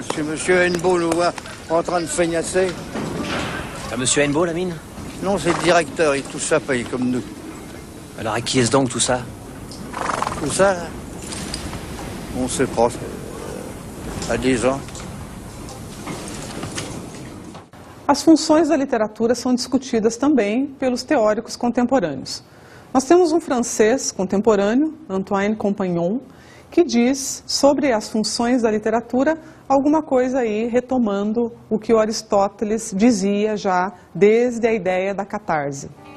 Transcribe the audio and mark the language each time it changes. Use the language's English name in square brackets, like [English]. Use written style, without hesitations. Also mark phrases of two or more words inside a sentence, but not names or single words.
[French] Si monsieur Hennebeau nous voit en train de feignasser... C'est monsieur Hennebeau, la mine? Non, c'est le directeur. Il touche sa paye, comme nous. Alors à qui est-ce donc tout ça? Tout ça, là, on sait pas. À des gens. [Portuguese] As funções da literatura são discutidas também pelos teóricos contemporâneos. Nós temos um francês contemporâneo, Antoine Compagnon, que diz sobre as funções da literatura alguma coisa aí retomando o que o Aristóteles dizia já desde a ideia da catarse.